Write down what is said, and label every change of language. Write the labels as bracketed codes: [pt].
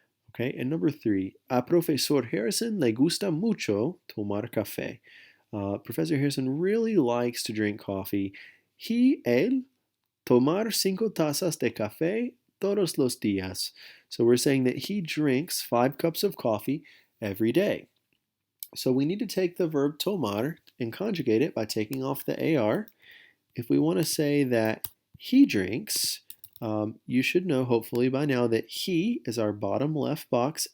[en] Okay, and number 3, [es] a Profesor Harrison le gusta mucho tomar café. [en] Professor Harrison really likes to drink coffee. [es] Él, tomar 5 tazas de café todos los días. [en] So we're saying that he drinks 5 cups of coffee every day. So we need to take the verb tomar and conjugate it by taking off the AR. If we want to say that he drinks, you should know hopefully by now that he is our bottom left box.